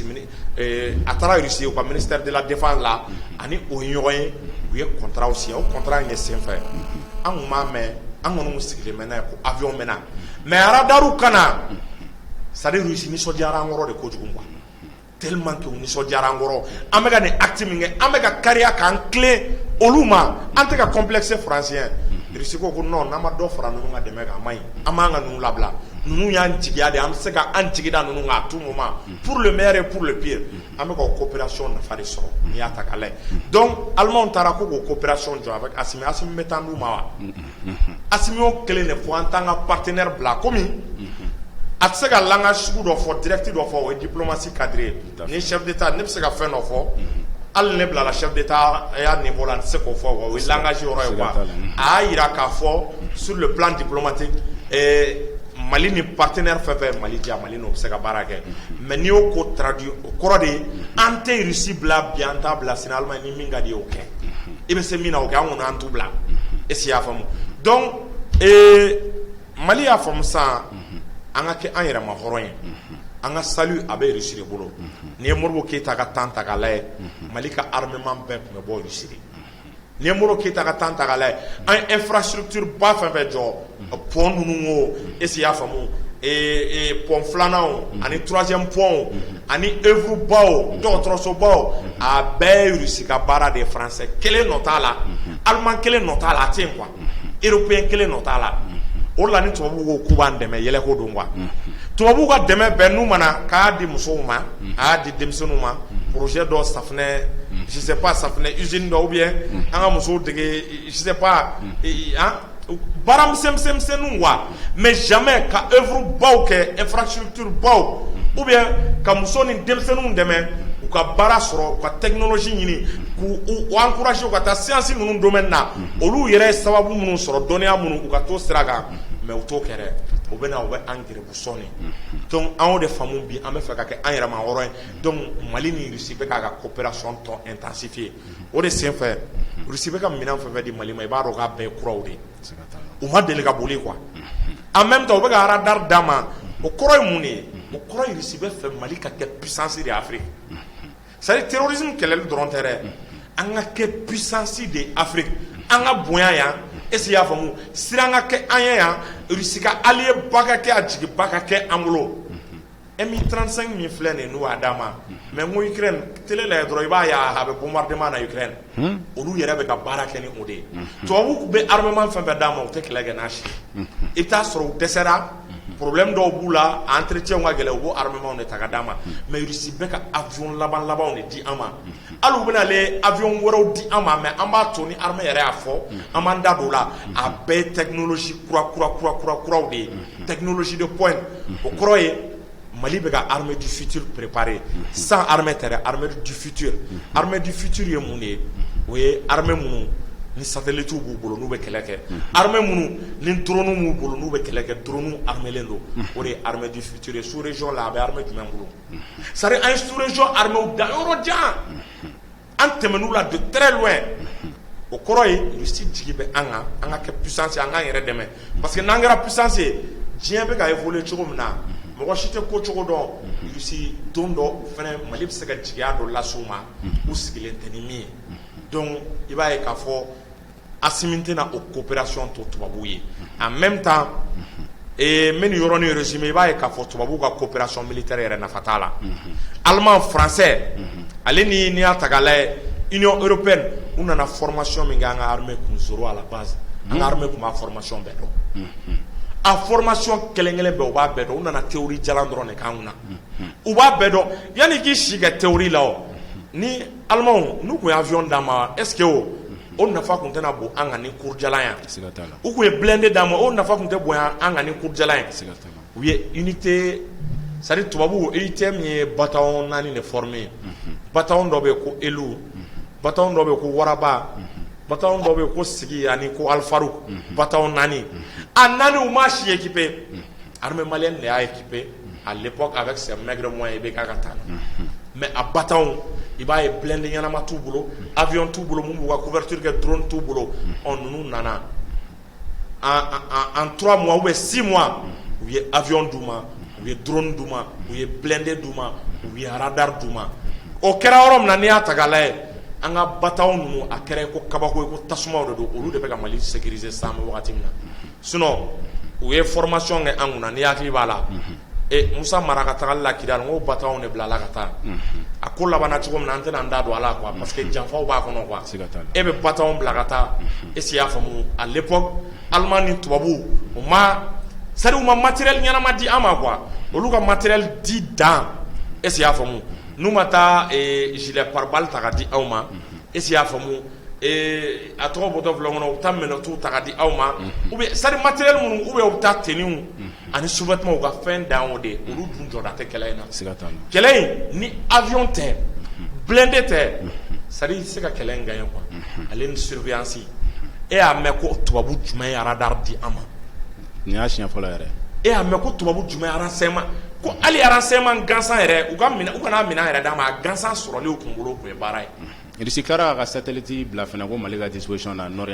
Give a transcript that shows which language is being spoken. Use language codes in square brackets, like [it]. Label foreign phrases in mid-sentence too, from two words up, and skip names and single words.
[bm] Russie u ka [fr] ministère de la défense [bm] la ani o ye ɲɔgɔn ye u ye [fr] contrat signé [bm] o contrat in de senfɛ an kun b'a mɛn an kɔni sigilen bɛ n'a ye ko avion bɛ na [fr] mais radar [bm] kana [fr] c'est à dire [bm] Russie nisɔndiyara an kɔrɔ de kojugu [fr] quoi tellement que [bm] u nisɔndiyara an kɔrɔ an bɛ ka nin acte min kɛ an bɛ ka kariya k'an tilen olu ma an tɛ ka [fr] complexe français [bm] Russie ko non n'an ma dɔ fara ninnu ka dɛmɛ kan a man ɲi an b'an ka ninnu labila ninnu y'an jigiya de an bɛ se ka an jigida ninnu kan [fr] à tout moment pour le meilleur et pour le [bm] pire an bɛ ka coopération nafa de sɔrɔ n'i y'a ta k'a lajɛ donc Allemagne taara ko k'o coopération jɔ avec Assimi bɛ taa d'u ma wa Assimi y'o kelen de fɔ an t'an ka partenaire bila komi a tɛ se ka langage sugu dɔ fɔ direct dɔ fɔ o ye [fr] diplomatie cadrée [bm] ni [fr] chef d'état [bm] ne bɛ se ka fɛn dɔ fɔ hali ne bilala [fr] chef d'état [bm] ya niveau la n tɛ se k'o fɔ o ye langage yɔrɔ ye quoi a y'a jira k'a fɔ [fr] sur le plan diplomatique [bm] Mali ni partenaire fɛn fɛn Mali diya Mali n'o bɛ se ka baara kɛ mais n'i y'o ko traduit o kɔrɔ de ye an tɛ Russie bila bi an t'a bila sini Allemagne ni min ka di ye o kɛ i bɛ se min na o kɛ an kɔni an t'u bila [fr] est ce que [bm] i y'a faamu donc Mali y'a faamu sisan an ka kɛ an yɛrɛ ma hɔrɔn ye an ka salut a bɛ Russie de bolo n'i ye Modibo Keyita ka temps ta k'a lajɛ Mali ka armement bɛɛ tun bɛ bɔ Russie de n'i ye Modibo Keyita ka temps ta k'a lajɛ an ye infrastructure ba fɛn fɛn jɔ pont ninnu o [fr] est ce que [bm] i y'a faamu pont filanan o ani [fr] troisième pont [bm] o ani œuvre ba o dɔgɔtɔrɔsoba o a bɛɛ ye Russie ka baara de ye français kelen nɔ t'a la allemand kelen nɔ t'a la a tɛ yen [fr] quoi européen [bm] kelen nɔ t'a la o la ni tubabuw ko k'u b'an dɛmɛ yɛlɛko don quoi tubabuw ka dɛmɛ bɛɛ n'u mana k'a di musow ma a y'a di denmisɛnninw ma projet dɔ safinɛ [fr] je sais pas [bm] safinɛ usine dɔ [fr] ou bien [bm] an ka musow dege [fr] je sais pas [bm] baara misɛnninw [fr] quoi mais jamais [bm] ka œuvre baw kɛ infrastructure baw [fr] ou bien [bm] ka muso ni denmisɛnninw dɛmɛ u ka baara sɔrɔ u ka technologie ɲini k'u encourager u ka taa science ninnu domaine na olu yɛrɛ ye sababu minnu sɔrɔ dɔnniya minnu u ka t'o sira kan mais u t'o kɛ dɛ u bɛ na u bɛ an gɛrɛbu sɔnni donc an y'o de faamu bi an bɛ fɛ ka kɛ an yɛrɛ ma hɔrɔn ye donc Mali ni Russie bɛ k'a ka coopération tɔ intensifier o de senfɛ Russie bɛ ka minɛn fɛn fɛn di Mali ma i b'a dɔn k'a bɛɛ ye kuraw de ye u ma deli ka boli [fr] quoi en même temps [bm] u bɛ ka radar d'a ma o kɔrɔ ye mun de ye o kɔrɔ ye Russie bɛ fɛ Mali ka kɛ [fr] puissance de Afrique c'est à dire terrorisme [bm] kɛlɛli dɔrɔn tɛ dɛ an ka kɛ [fr] puissance de Afrique [bm] an ka bonya yan [fr] est-ce que [bm] i y'a faamu sira an ka kɛ an ye yan Russie ka allié ba ka kɛ a jigi ba ka kɛ an bolo Mi-35 min filɛ nin ye n'u y'a d'a ma mais n ko Ukraine télé lajɛ dɔrɔn i b'a ye a bɛ bombardement na Ukraine olu yɛrɛ bɛ ka baara kɛ ni o de ye tubabuw bɛ armement fɛn fɛn d'a ma u tɛ kɛlɛ kɛ n'a si i bɛ taa sɔrɔ u dɛsɛra problème dɔw b'u la entretien ka gɛlɛn u b'o armement de ta ka d'a ma mais Russie bɛ ka avion labanw de di an ma hali u bɛna ale avion wɛrɛw di an ma mais an b'a to ni armée yɛrɛ y'a fɔ an b'an da don o la a bɛɛ ye technologie kuraw de ye [fr] technologie de pointe [bm] o kɔrɔ ye Mali bɛ ka [fr] armée du futur préparer sans armée terrestre, armée du futur. Armée du futur [bm] ye mun de ye? O ye armée minnu ni satellite b'u bolo n'u bɛ kɛlɛ kɛ, armée minnu ni drone b'u bolo n'u bɛ kɛlɛ kɛ, drone armelen don. O de ye [fr] armée du futur [bm] ye. [fr] Sous région [bm] la a bɛ armée jumɛn bolo? [fr] C'est-à-dire [bm] an ye [fr] sous région armée [bm] da yɔrɔ jan, an tɛmɛn'u la [fr] de très loin. [bm] O kɔrɔ ye Russie jigi bɛ an ka kɛ puissance an k'an yɛrɛ dɛmɛ, [fr] parce que [bm] n'an kɛra puissance ye diɲɛ bɛ ka évoluer cogo min na, mɔgɔ si tɛ ko cogo dɔn. Russie don dɔ fɛnɛ Mali bɛ se ka jigiya dɔ las'u ma u sigilen tɛ ni min ye. Donc i b'a ye k'a fɔ Assimi tɛna o coopération to tubabuw ye. [fr] En même temps [bm] n bɛ nin yɔrɔnin résumé, i b'a ye k'a fɔ tubabuw ka [fr] coopération militaire [bm] yɛrɛ nafa t'a la. [fr] Allemand français [bm] ale ni n'i y'a ta k'a lajɛ Union européenne u nana formation min kɛ an ka armée kun zoro [fr] à la base, [bm] an ka armée kun b'a formation bɛɛ dɔn. A formation kelen-kelen bɛɛ u b'a bɛɛ dɔn, u nana théorie jalan dɔrɔn de k'an kunna. U b'a bɛɛ dɔn yanni k'i si kɛ théorie la o, ni Allemand n'u kun ye avion d'an ma [fr] est-ce que [bm] o nafa kun tɛna bon an kan ni kurujalan ye? U kun ye blindé d'an ma, o nafa kun tɛ bon an kan ni kurujalan ye? U ye [fr] unité, c'est-à-dire [bm] tubabuw unité min ye bataillon 4 de formé, bataillon dɔ bɛ yen ko Elu, bataillon dɔ bɛ yen ko Waraba, bataillon dɔ bɛ yen ko Sigi ani ko Alfaruk, bataillon 4. A 4 u m'a si [fr] équipé, armée malienne [bm] de y'a équipé [fr] à l'époque avec ses maigres moyens [bm] i bɛ k'a ka taa. Mais a bataillon i b'a ye blindé ɲɛnama t'u bolo, avion t'u bolo mun b'u ka couverture kɛ, drone t'u bolo. Ninnu nana [fr] en 3 mois ou bien 6 mois [bm] u ye avion d'u ma, u ye drone d'u ma, u ye blindé d'u ma, u ye radar d'u ma. O kɛra yɔrɔ min na n'i y'a ta k'a lajɛ an ka bataillon ninnu a kɛra ko kabako ye, ko tasumaw de don, olu de bɛ ka Mali sécuriser san bɛ wagati min na. Sinon u ye formation kɛ an kunna, n'i hakili b'a la. Musa Mara ka tagali la Kidal n ko bataillon de bila la ka taa. A ko labanna cogo min na an tɛna an da don a la [fr] quoi, parce que [bm] janfaw b'a kɔnɔ quoi. E bɛ bataillon bila ka taa, [fr] est-ce que [bm] i y'a faamu? [fr] À l'époque [bm] Allemand ni tubabu u ma, [fr] c'est-à-dire [bm] u ma matériel ɲɛnama di an ma quoi, olu ka matériel di dan, [fr] est-ce que [bm] i y'a faamu? N'u ma taa [fr] gilet pare-balles [bm] ta ka di aw ma, [fr] est-ce que [bm] i y'a faamu? A tɔgɔ bɔtɔ filɛ kɔnɔ u bɛ taa minɛnw ta ka di aw ma, [fr] ou bien c'est-à-dire matériel [bm] minnu [fr] ou bien [bm] u bɛ taa tenue ani sous-vêtements u ka fɛn dan o de, olu dun jɔda tɛ kɛlɛ in na. Kɛlɛ in ni avion tɛ, blindé tɛ, [fr] c'est-à-dire [bm] i tɛ se ka kɛlɛ in [fr] gagner quoi. [bm] Ale ni surveillance e y'a mɛn ko tubabu jumɛn ye radar di an ma? Nin y'a siɲɛ fɔlɔ yɛrɛ. E y'a mɛn ko tubabu jumɛn ye renseignement, ko hali renseignement gansan yɛrɛ u kana minɛn yɛrɛ d'a ma, a gansan sɔrɔli u kun bolo o kun ye baara ye. Russie kɛra ka satellite bila fana ko Mali ka disposition na Nord yan.